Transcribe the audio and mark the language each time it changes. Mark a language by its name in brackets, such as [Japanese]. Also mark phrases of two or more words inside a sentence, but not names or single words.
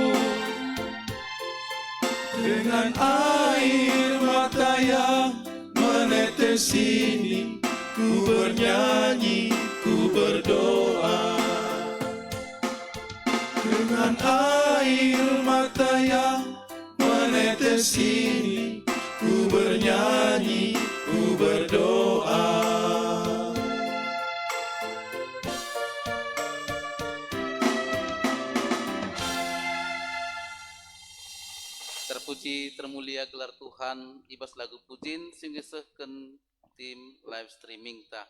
[Indonesian] Dengan air mata yang menetes ini, ku bernyanyi, ku berdoa. Dengan air mata yang menetes ini, ku bernyanyi, ku berdoa. Terpuji termulia gelar Tuhan, [Batak Karo] ibas lagu pujin sing gesehkeun tim [English] live streaming [Batak Karo] ta.